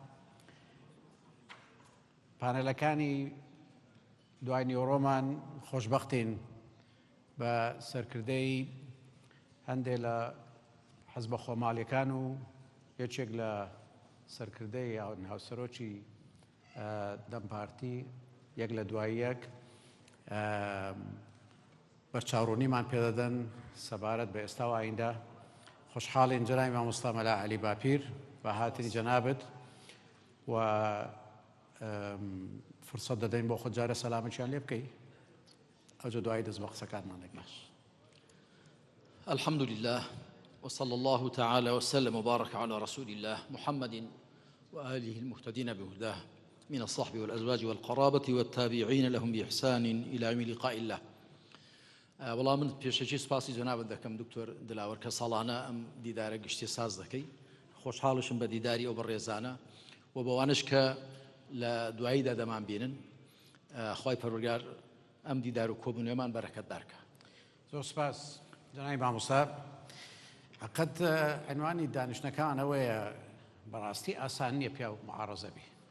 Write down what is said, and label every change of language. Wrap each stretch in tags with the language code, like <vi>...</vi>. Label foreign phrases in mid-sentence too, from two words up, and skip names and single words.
<ckb>پانەلەکانی دوای نیوەڕۆمان خۆشبەختین بە سەرکردەی هەندێک لە حەزبە خۆماڵیەکان و یەکێک لە سەرکردەی هاوسەرۆکی دەم پارتی یەک لە دوای یەک بەرچاوڕوونیمان پێدەدەن سەبارەت بە ئێستا و ئایندە. خوشحاڵین جەنابی مامۆستا مەلا عەلی باپیر بە هاتنی جەنابەت و فرصەت دەدەین بۆ خۆت جارە سەلامەتیان لێ بکەی ئەوجە دوای دەست بە قسەکانمان دەکەین.</ckb> <ar>الحمد لله وصلى الله تعالى وسلم وبارك على رسول الله محمد وآله المهتدين بهداه من الصحب والأزواج والقرابة والتابعين لهم بإحسان إلى يوم لقاء الله.</ar> <ckb>والله من پێشەکی سپاسی جەنابەت دەکەم دکتۆر دلاوەر کە ساڵانە ئەم دیدارە گشتی ساز دەکەی. خۆشحاڵشم بە دیداری ئەو بەڕێزانە و بەوانش کە لە دواییدا دەمان بینن. خوای پەروەردگار ئەم دیدار و کۆبوونەوەمان بەرەکەتدار کە. زۆر سپاس جەنابی مامۆستا. حقیقەت عنوانی دانیشتنەکان ئەوەیە بەڕاستی ئاسان نییە پیا و معارەزە بێ.</ckb>